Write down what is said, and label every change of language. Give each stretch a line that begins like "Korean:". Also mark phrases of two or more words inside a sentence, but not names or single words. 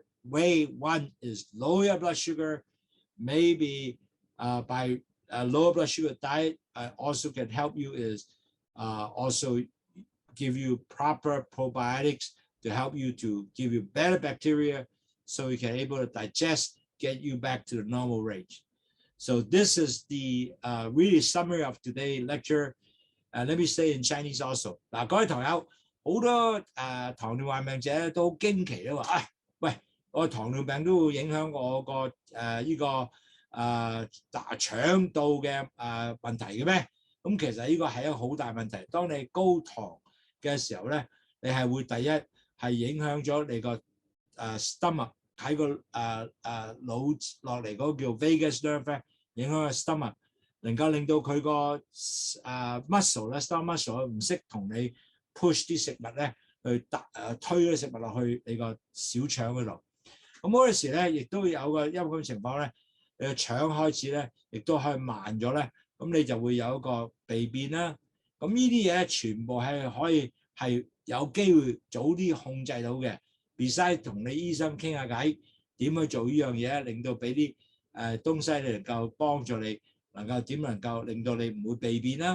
English: Way one is lower your blood sugar. Maybe by a lower blood sugar diet also can help you is also give you proper probiotics to help you to give you better bacteria so you can able to digest, get you back to the normal range. So this is the really summary of today's lecture. Let me say in Chinese also.
Cantonese: 嗱，各位堂友，好多糖尿患病者都好驚奇啦話，喂，我糖尿病都會影響我個腸道嘅問題嘅咩？咁其實呢個係一個好大問題。當你高糖嘅時候咧，你係會第一係影響咗你個stomach 喺個腦落嚟嗰個叫
English: vagus nerve
Cantonese: 咧，影響個 stomach， 能夠令到佢個muscle 咧
English: stomach muscle
Cantonese: 唔識同你 push 啲食物咧去推啲食物落去你個小腸嗰度。咁嗰陣時咧，亦都有個因為咁情況咧，你個腸開始咧，亦都可以慢咗咧，咁你就會有一個便便啦。咁呢啲嘢全部係可以係有機會早啲控制到嘅。Besides 同你醫生傾下偈，點去做呢樣嘢，令到俾啲東西你能夠幫助你，能夠令到你唔會便便啦。